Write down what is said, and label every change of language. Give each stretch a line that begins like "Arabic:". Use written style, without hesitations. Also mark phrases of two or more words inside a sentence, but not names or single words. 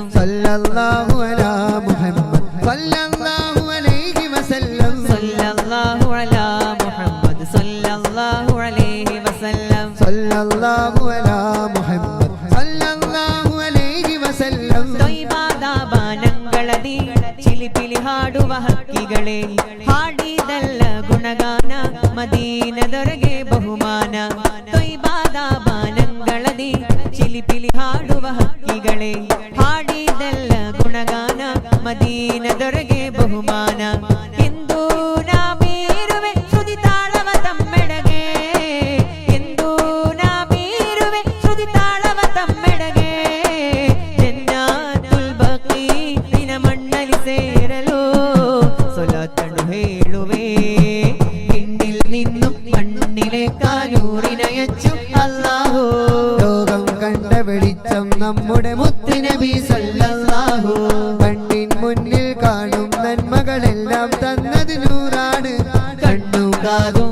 Arabic: صلى الله على محمد صلى الله عليه وسلم صلى الله على محمد صلى الله عليه وسلم صلى الله على محمد صلى الله عليه وسلم
Kannada: ತೊಯ್ಬಾದಬಾನಂಗಳದಿ ಚಿಲಿಪಿಲಿ ಹಾಡುವ ಹಕ್ಕಿಗಳೇ ಹಾಡಿದಲ್ಲ ಗುಣಗಾನ ಮದೀನದೊರೆಗೆ ಬಹುಮಾನ ತೊಯ್ಬಾದಬಾನಂಗಳದಿ ಚಿಲಿಪಿಲಿ ಹಾಡುವ ಹಕ್ಕಿಗಳೇ ಹಾಡಿದಲ್ಲ ಗುಣಗಾನ ಮದೀನದೊರೆಗೆ ಬಹುಮಾನ ಎಂದು ನಾ ಮೀರುವೆ ಶ್ರುತಿ ತಾಳವ ತಮ್ಮೆಡೆಗೆ ಎಂದು ನಾ ಮೀರುವೆ ಶ್ರುತಿ ತಾಳವ ತಮ್ಮೆಡೆಗೆ ಜನ್ನಾತುಲ್ ಬಕೀ ದಿನ ಮಣ್ಣಲಿ ಸೇರಲು ಸೊಲತನು ಹೇಳುವೆ
Malayalam: പിന്നിൽ നിന്നും മണ്ണിലേക്കാ നൂറിനയച്ചു അല്ലാഹു ലോകം കണ്ട വെളിച്ചം നമ്മുടെ മുത്തുനബി സല്ലല്ലാഹു കണ്ണിൻ മുന്നിൽ കാണും നന്മകളെല്ലാം തന്നത് നൂറാണ് കണ്ണും കാതും